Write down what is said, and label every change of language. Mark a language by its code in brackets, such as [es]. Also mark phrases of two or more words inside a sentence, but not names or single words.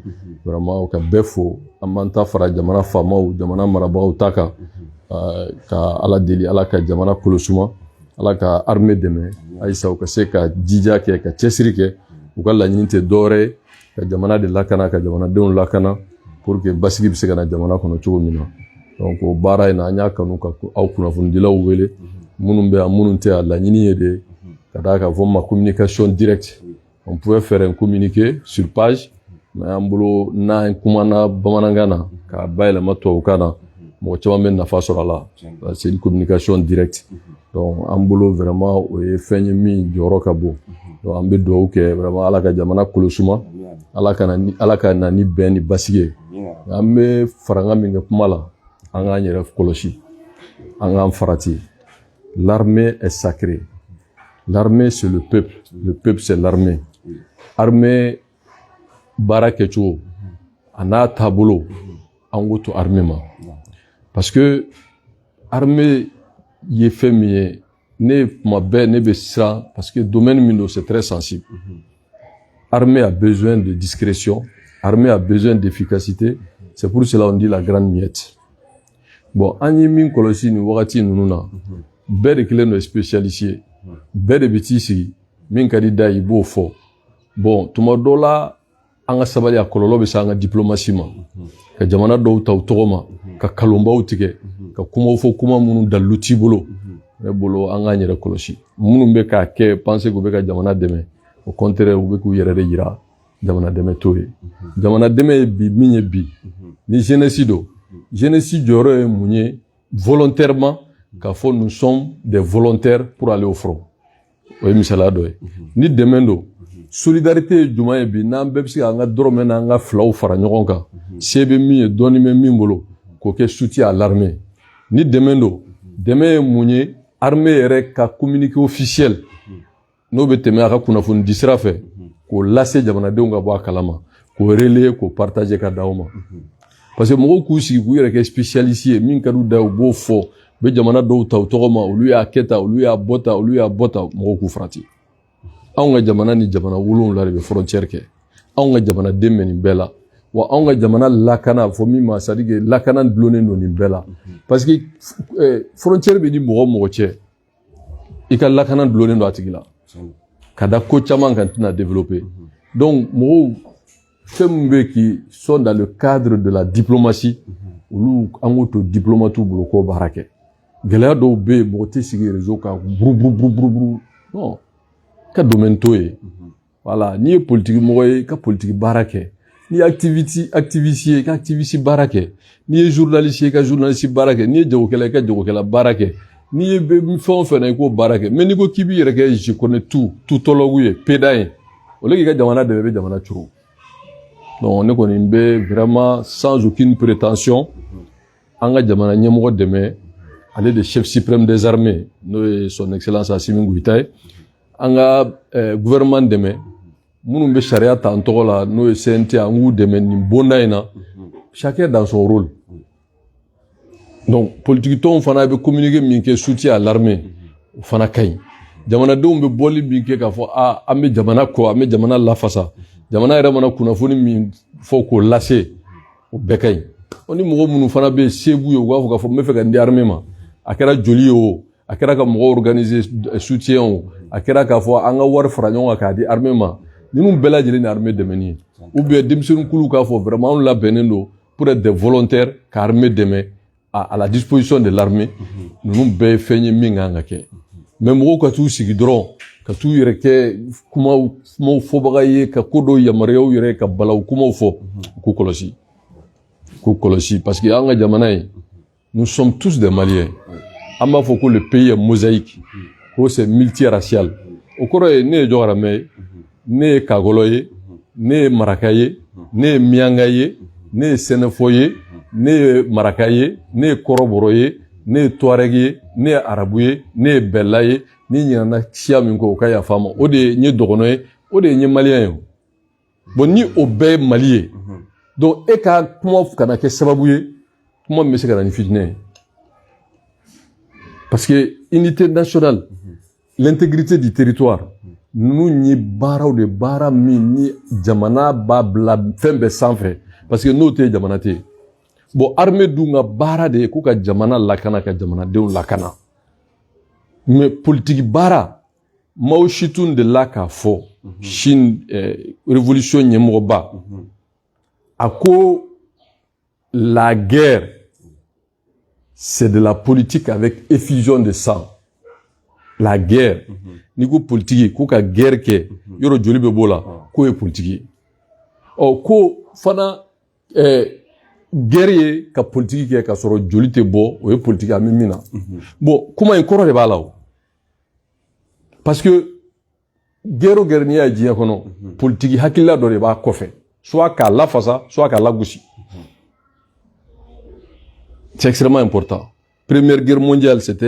[bm] Vraiment ka bɛɛ fo, an b'an ta fara jamana faamaw, jamana marabagaw ta kan, ka Ala deli, Ala ka jamana kolosuma, Ala ka armée dɛmɛ, ayisa u ka se ka jija kɛ, ka cɛsiri kɛ, u ka laɲini tɛ dɔwɛrɛ ye, ka jamana de lakana, ka jamanadenw lakana [fr] pour que [bm] basigi bɛ se ka na jamana kɔnɔ cogo min na. Donc o baara in na an y'a kanu ka aw kunnafonidilaw wele, minnu bɛ yan minnu tɛ yan, laɲini ye de ka d'a kan fɔ ma [fr] communication directe. On pouvait faire un communiqué sur page, [bm] mais an bolo n'an kumana bamanankan na k'a bayɛlɛma tubabukan na, mɔgɔ caman bɛ nafa sɔrɔ a la. [fr] C'est une communication directe. [bm] Donc an bolo vraiment o ye fɛn ye min jɔyɔrɔ ka bon. Donc an bɛ dugawu kɛ vraiment Ala ka jamana kolosuma, Ala ka na ni bɛn ni basigi ye. An bɛ faranga min kɛ kuma la, an k'an yɛrɛ kɔlɔsi, an k'an farati. [fr] L'armée est sacrée. L'armée c'est le peuple c'est l'armée. [bm] Armée baara kɛcogo a n'a taabolo an k'o to armée ma. [fr] Parce que [bm] armée ye fɛn min ye, ne kuma bɛɛ ne bɛ siran [fr] parce que [bm] domaine min don [fr] c'est très sensible. Armée a besoin de discrétion, armée a besoin d'efficacité, c'est pour cela on dit la grande miette. Bon, [bm] an ye min kɔlɔsi nin wagati ninnu na, bɛɛ de kelen don spécialiste ye, bɛɛ de bɛ t'i sigi, min ka di da i b'o fɔ. Bon, tuma dɔ la an ka sabali, a kɔlɔlɔ bɛ se an ka diplomatie ma, ka jamana dɔw ta u tɔgɔ ma, ka kalonbaw tigɛ, ka kumaw fɔ kuma minnu dalilu t'i bolo. Ne bolo an k'an yɛrɛ kɔlɔsi. Minnu bɛ k'a kɛ penser k'u bɛ ka jamana dɛmɛ, [fr] au contraire [bm] u bɛ k'u yɛrɛ de yira jamana dɛmɛ t'o ye jamana dɛmɛ ye bi min ye bi ni jeunesse do jeunesse jɔyɔrɔ ye mun ye volontairement k'a fɔ [fr] nous sommes des volontaires pour aller au front [bm] o ye misaliya dɔ ye ni dɛmɛ do solidarité ye jumɛn ye bi n'an bɛɛ bɛ se k'an ka dɔrɔmɛ n'an ka filaw fara ɲɔgɔn kan se bɛ min ye dɔɔni bɛ min bolo k'o kɛ [fr] soutien à l'armée [bm] ni dɛmɛ do dɛmɛ ye mun ye armée yɛrɛ ka [fr] communiqué officiel [bm] n'o bɛ tɛmɛ a ka kunnafoni di sira fɛ k'o lase jamanadenw ka bɔ a kalama k'o relayer k'o partager ka d'aw ma [fr] parce que [bm] mɔgɔw k'u sigi k'u yɛrɛ kɛ spécialiste ye min ka d'u da ye u b'o fɔ u bɛ jamana dɔw ta u tɔgɔ ma olu y'a kɛ tan olu y'a bɔ tan olu y'a bɔ tan mɔgɔw k'u farati anw ka jamana ni jamana 7 de bɛ frontière kɛ anw ka jamanaden bɛ nin bɛɛ la wa anw ka jamana lakana fɔ min ma [fr] c'est à dire que [bm] lakana dulonnen don nin bɛɛ la [fr] parce que [bm] frontière bɛ di mɔgɔ o mɔgɔ cɛ i ka lakana dulonnen don a tigi la ka da ko caman kan tɛna développer donc mɔgɔw fɛn min bɛ [fr] qui sont dans le cadre de la diplomatie [bm] olu an k'o to diplomate bolo k'o baara kɛ gɛlɛya dɔw bɛ yen mɔgɔ tɛ sigi réseau kan buruburu non ka domaine t'o ye voilà n'i ye politique mɔgɔ ye ka politique baara kɛ n'i ye activiste ye ka activiste baara kɛ n'i ye journaliste ye ka journaliste baara kɛ n'i ye jagokɛla ye ka jagokɛla baara kɛ n'i ye fɛn o fɛn na i k'o baara kɛ mais n'i ko k'i b'i yɛrɛ kɛ [fr] je connais [bm] tutologue ye péda ye au lieu k'i ka jamana dɛmɛ i bɛ jamana curu donc ne kɔni bɛ [fr] vraiment sans aucune prétention [bm] an ka jamana ɲɛmɔgɔ dɛmɛ ale de [fr] chef suprême des armées [bm] n'o ye [fr] son excellence [bm] Assimi Goïta ye an ka gouvernement dɛmɛ minnu bɛ sariya ta an tɔgɔ la n'o ye CNT an k'u dɛmɛ nin bonda in na [fr] chacun dans son rôle [bm] donc politique tɔnw fana bɛ communiquer min kɛ [fr] soutien à l'armée [bm] o fana ka ɲi jamanadenw bɛ bɔli min kɛ k'a fɔ an bɛ jamana kɔ an bɛ jamana lafasa jamana yɛrɛ mana kunnafoni min fɔ k'o lase o bɛɛ ka ɲi ni mɔgɔ minnu fana bɛ se b'u ye u b'a fɔ k'a fɔ n bɛ fɛ ka n di armée ma a kɛra joli ye o a kɛra ka mɔgɔw organiser soutien o a kɛra k'a fɔ an ka wari fara ɲɔgɔn kan k'a di armée ma ninnu bɛɛ lajɛlen ni armée dɛmɛni ye [fr] ou bien [bm] denmisɛnnin kulu k'a fɔ vraiment anw labɛnnen don [fr] pour être des volontaires [bm] ka armée dɛmɛ [fr] à la disposition de l'armée [bm] ninnu bɛɛ ye fɛn ye min kan ka kɛ mais mɔgɔw ka t'u sigi dɔrɔn ka t'u yɛrɛ kɛ kumaw fɔbaga ye ka ko dɔw yamaruyaw yɛrɛ ka balawu kumaw fɔ k'u kɔlɔsi [fr] parce que [bm] an ka jamana in [fr] nous sommes tous des Maliens [bm] an b'a fɔ ko [fr] le pays est mosaïque [bm] ko [fr] c'est multiracial [bm] o kɔrɔ ye ne ye jɔgaramɛ ye ne ye kagɔlɔ ye ne ye maraka ye ne ye mianga ye ne ye sɛnɛfɔ ye ne ye maraka ye ne ye kɔrɔbɔrɔ ye ne ye tuareg ye ne ye arabu ye ne ye bɛla ye ni ɲinana siya min kɔ o ka yafa ma o de ye n ye dɔgɔnɔ ye o de ye n ye maliyɛn ye bon ni o bɛɛ ye mali ye donc e ka kuma kana kɛ sababu ye kuma min bɛ se ka na ni fitinɛ ye [fr] parce que unité nationale l'intégrité du territoire [bm] ninnu ye baaraw de baara min ni jamana b'a bila fɛn bɛɛ sanfɛ [fr] parce que [bm] n'o tɛ jamana tɛ yen bon armée dun ka baara de ye k'u ka jamana lakana ka jamanadenw lakana mais politique baara Mao Zedong de la k'a fɔ [fr] Chine révolution [bm] ɲɛmɔgɔba a ko [fr] la guerre c'est de la politique avec effusion de sang la guerre [bm] ni ko politique ko ka guerre kɛ yɔrɔ joli bɛ b'o la k'o ye politique ye ko fana guerre ye ka politique kɛ ka sɔrɔ joli tɛ bɔ o ye politique a bɛ min na bon kuma in kɔrɔ de b'a la o parce que guerre o guerre n'i y'a ye diɲɛ kɔnɔ politique hakilila dɔ de b'a kɔfɛ soit k'a lafasa soit k'a lagosi [fr] c'est extrêmement important première guerre mondiale c'était